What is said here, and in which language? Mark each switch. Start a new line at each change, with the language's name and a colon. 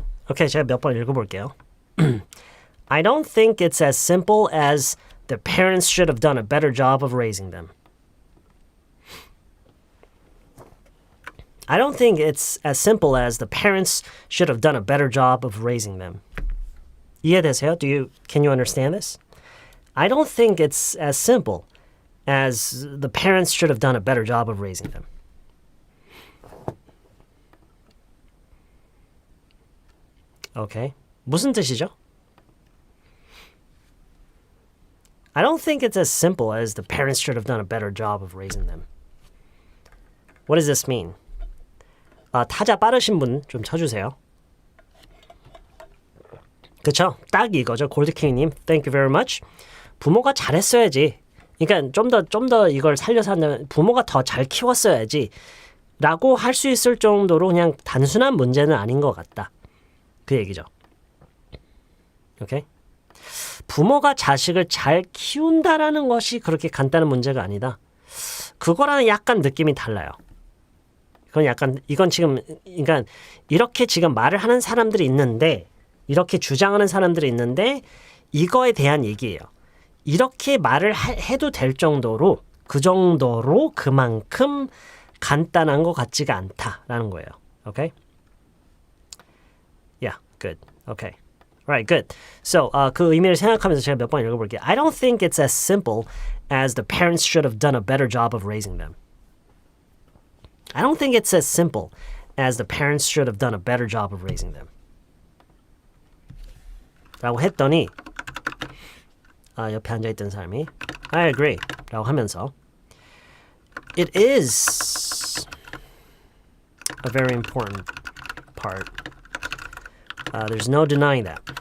Korean: 오케이, 제가 몇 번 읽어볼게요.
English: I don't think it's as simple as the parents should have done a better job of raising them. I don't think it's as simple as the parents should have done a better job of raising them.
Korean: 이해되세요?
English: Can you understand this? I don't think it's as simple as the parents should have done a better job of raising them.
Korean: 오케이. 무슨 뜻이죠?
English: I don't think it's as simple as the parents should have done a better job of raising them. What does this mean?
Korean: 타자 빠르신 분 좀 쳐주세요. 그쵸? 딱 이거죠. 골드킹님,
English: thank you very much.
Korean: 부모가 잘했어야지. 그러니까 좀 더 이걸 살려서 한다면 부모가 더 잘 키웠어야지 라고 할 수 있을 정도로 그냥 단순한 문제는 아닌 것 같다. 그 얘기죠. 오케이? 부모가 자식을 잘 키운다라는 것이 그렇게 간단한 문제가 아니다. 그거랑은 약간 느낌이 달라요. 그건 약간 이건 지금 그러니까 이렇게 지금 말을 하는 사람들이 있는데 이렇게 주장하는 사람들이 있는데 이거에 대한 얘기예요. 이렇게 말을 해도 될 정도로 그 정도로 그만큼 간단한 것 같지가 않다라는 거예요.
English: Okay? Yeah, good. Okay. Alright, good.
Korean: So 그 의미를 생각하면서 제가 몇 번 읽어볼게요.
English: I don't think it's as simple as the parents should have done a better job of raising them. I don't think it's as simple as the parents should have done a better job of raising them.
Korean: 라고 했더니 옆에 앉아있던 사람이
English: I agree
Korean: 라고 하면서
English: It is a very important part. There's no denying that.